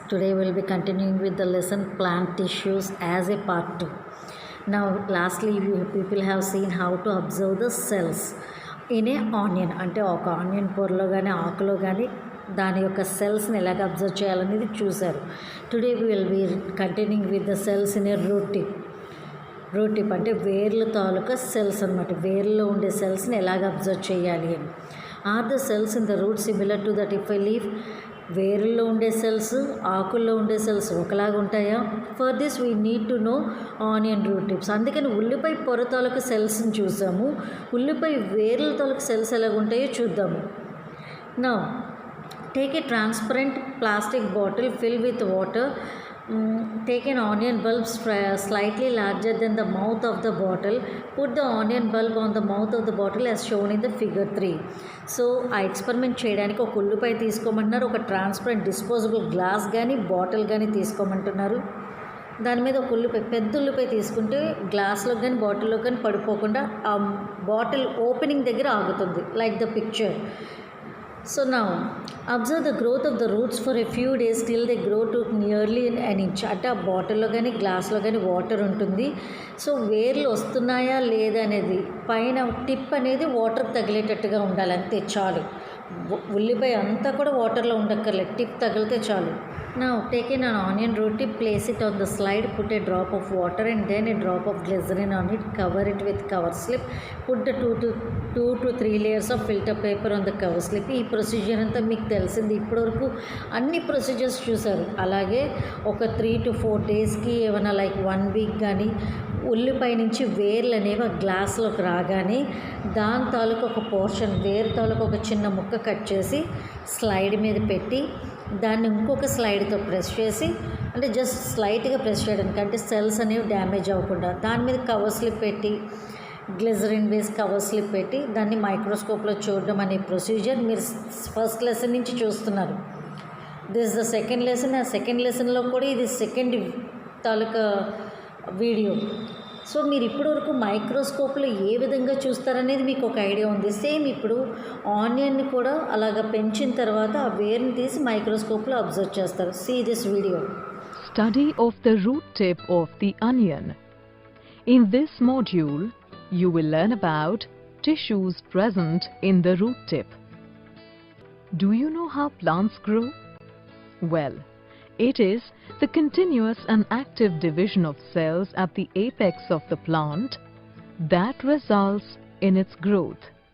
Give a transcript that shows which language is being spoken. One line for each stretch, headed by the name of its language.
English: Today we'll be continuing with the lesson plant tissues as a part 2. Now lastly people have seen how to observe the cells in a onion.
Telugu: అంటే ఒక onion పొరలో కానీ ఆకులో కానీ దాని యొక్క సెల్స్ని ఎలాగ అబ్జర్వ్ చేయాలనేది చూశారు.
English: today will be continuing with the cells in a root tip
Telugu: అంటే వేర్ల తాలూకా సెల్స్ అనమాట. వేర్లో ఉండే సెల్స్ని ఎలాగ అబ్జర్వ్ చేయాలి అని.
English: Are the cells in the root similar to that if I leave?
Telugu: వేరుల్లో ఉండే సెల్స్ ఆకుల్లో ఉండే సెల్స్ ఒకలాగా ఉంటాయా?
English: For this we need to know onion root tips.
Telugu: అందుకని ఉల్లిపాయ పొర తాలూకా సెల్స్ని చూసాము. ఉల్లిపాయ వేర్ల తాలూకా సెల్స్ ఎలాగ ఉంటాయో చూద్దాము.
English: Now take a transparent plastic bottle filled with water. Take an onion bulb slightly larger than the mouth of the bottle. Put the onion bulb on the mouth of the bottle as shown in the figure 3.
Telugu: So ఆ experiment చేయడానికి ఒక ఉల్లిపాయ తీసుకోమంటున్నారు. ఒక transparent disposable glass కానీ bottle కానీ తీసుకోమంటున్నారు. దాని మీద ఒక ఉల్లిపాయ, పెద్ద ఉల్లిపాయ తీసుకుంటే గ్లాస్లో కానీ బాటిల్లో కానీ పడిపోకుండా ఆ బాటిల్ ఓపెనింగ్ దగ్గర ఆగుతుంది,
English: Like the picture. So now observe the growth of the roots for a few days till they grow to nearly an inch.
Telugu: అంటే ఆ బాటిల్లో కానీ గ్లాస్లో కానీ వాటర్ ఉంటుంది. సో వేర్లు వస్తున్నాయా లేదా అనేది పైన టిప్ అనేది వాటర్కి తగిలేటట్టుగా ఉండాలి, అంతే చాలు. ఉల్లిపాయ అంతా కూడా వాటర్లో ఉండక్కర్లేదు, టిప్ తగిలితే చాలు.
English: Now take in an onion root tip, place it on the slide, put a drop of water and then a drop of glycerin on it, cover it with cover slip, put the 2 to 3 layers of filter paper on the cover slip.
Telugu: ఈ procedure అంతా మీకు తెలిసింది, ఇప్పటివరకు అన్ని procedures చూసారు. అలాగే ఒక 3 to 4 డేస్కి ఏమైనా లైక్ 1 వీక్ కానీ ఉల్లిపాయ నుంచి వేర్లు అనేవి ఆ గ్లాస్లోకి రాగానే దాని తాలూకు ఒక పోర్షన్, వేరు తాలూకు ఒక చిన్న ముక్క కట్ చేసి స్లైడ్ మీద పెట్టి దాన్ని ఇంకొక స్లైడ్తో ప్రెస్ చేసి, అంటే జస్ట్ స్లైట్గా ప్రెస్ చేయడానికి, అంటే సెల్స్ అనేవి డ్యామేజ్ అవ్వకుండా దాని మీద కవర్ స్లిప్ పెట్టి గ్లిజరిన్ వేసి కవర్ స్లిప్ పెట్టి దాన్ని మైక్రోస్కోప్లో చూడడం అనే ప్రొసీజర్ మీరు ఫస్ట్ లెసన్ నుంచి చూస్తున్నారు.
English: This the second lesson.
Telugu: ఆ సెకండ్ లెసన్లో కూడా ఇది సెకండ్ తాలూకా వీడియో. సో మీరు ఇప్పటివరకు మైక్రోస్కోప్లో ఏ విధంగా చూస్తారనేది మీకు ఒక ఐడియా ఉంది. సేమ్ ఇప్పుడు ఆనియన్ని కూడా అలాగ పెంచిన తర్వాత ఆ వేర్ని తీసి మైక్రోస్కోప్లో అబ్జర్వ్ చేస్తారు.
English: See this video. Study of the root tip of the onion. In this module, you will learn about tissues present in the root tip. Do you know how plants grow? Well, it is the continuous and active division of cells at the apex of the plant that results in its growth.